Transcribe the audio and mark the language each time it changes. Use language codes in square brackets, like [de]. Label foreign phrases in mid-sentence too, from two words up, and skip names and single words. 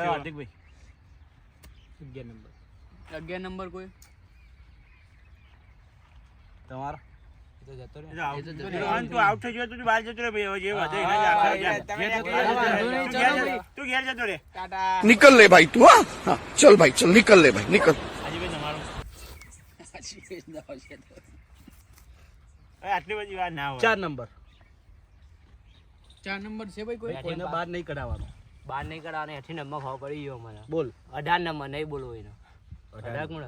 [gu] લખ્યો હાર્દિકભાઈ 11 નંબર 11 નંબર કોઈ તમારો તો જતો એ તો આઉટ. એ તો જતો તું રહ્યો. આમ તું આઉટ થઈ ગયો તો તું બહાર જતો રે ભાઈ હવે જે વધે એને જ આખા જા. તમે ઘેર જતો રે. વાંધો નહીં, તું ચાલો ઘેર ભાઈ. જા. તું ઘેર જતો રે ટાટા [hi] निकल ले भाई तू हाँ हाँ, चल भाई चल निकल ले भाई निकल [gu] આજીભાઈ તમારું હવે આટલી બધી વાર ના હોય 4 નંબર 4 નંબર છે ભાઈ કોઈ કોઈને બહાર નહીં કઢાવવાનો બાર નહીં કરાવવાનો એથી નંબર ખબર પડી ગયો મને બોલ 18 નંબર નહીં બોલવો એનો 18 કોણ